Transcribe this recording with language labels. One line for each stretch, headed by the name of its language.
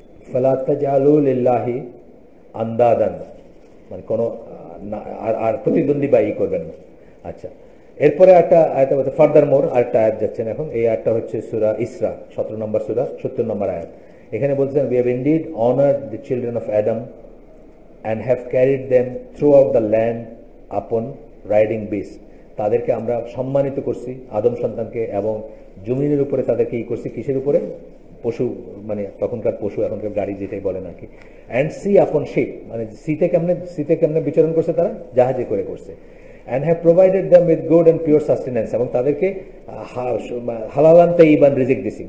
Arabic: ফালা তাজআলু লিল্লাহি আন্দাদান,
Bangla: মানে কোনো আর প্রতিদ্বন্দ্বী বা করবেন না। আচ্ছা, এরপরে একটা আয়াত বলতে ফার্দার মোর আরেকটা আয়াত যাচ্ছেন এখন। এই আয়াতটা হচ্ছে সূরা ইসরা 17 নম্বর সূরা 70 নম্বর আয়াত। এখানে বলছেন,
English: we have indeed honored the children of Adam and have carried them throughout the land upon riding beasts.
Bangla: তাদেরকে আমরা সম্মানিত করছি, আদম সন্তানকে, এবং জমিনের উপরে তাদেরকে করছি, কিসের উপরে? পশু, মানে তখনকার পশু, এখনকার গাড়ি যেটাই বলেন আর কি।
English: and sea upon ship,
Bangla: মানে সিতে কেমনে বিচরণ করছে? তারা জাহাজে করে করছে।
English: and have provided them with good and pure sustenance,
Bangla: এবং তাদেরকে হালালান তাইয়িবান রিজিক দিছি।